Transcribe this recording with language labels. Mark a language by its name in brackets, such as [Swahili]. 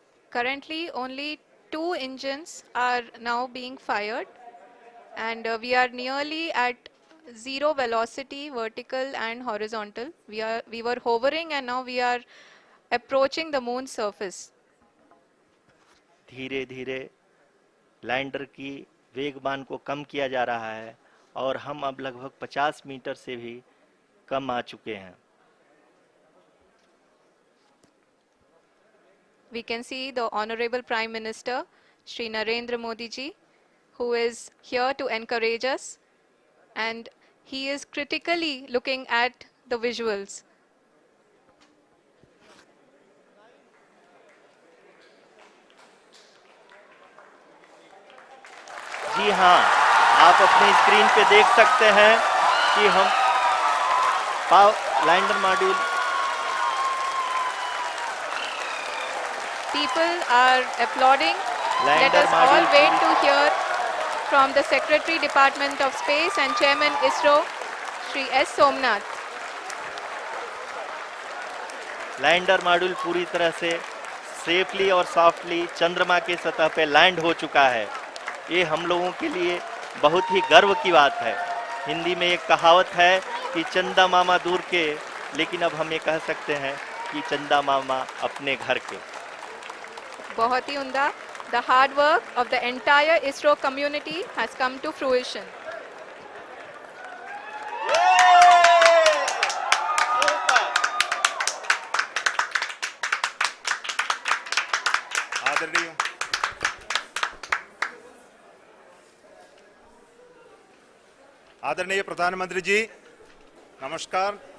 [English] Currently, only 2 engines are now being fired, and we are nearly at zero velocity, vertical and horizontal. We were hovering, and now we are approaching the moon's surface. [Hindi] धीरे धीरे lander की वेगमान को कम किया जा रहा है और हम अब लगभग 50 मीटर से भी कम आ चुके हैं। [English] We can see the Honorable Prime Minister, Shri Narendra Modi ji, who is here to encourage us, and he is critically looking at the visuals. [Hindi] जी हाँ, आप अपनी स्क्रीन पे देख सकते हैं कि हम lander module [English] People are applauding. Let [Hindi] lander [English] us all [Hindi] module [English] wait to hear from the Secretary Department of Space and Chairman ISRO, Shri S. Somnath. [Hindi] Lander module पूरी तरह से सेफली और सॉफ्टली चंद्रमा के सतह पे लैंड हो चुका है। ये हम लोगों के लिए बहुत ही गर्व की बात है। हिंदी में एक कहावत है कि चंदा मामा दूर के, लेकिन अब हम ये कह सकते हैं कि चंदा मामा अपने घर के। बहुत ही उम्दा. [English] The hard work of the entire ISRO community has come to fruition. [Hindi] आदरणीय आदरणीय प्रधानमंत्री जी, नमस्कार.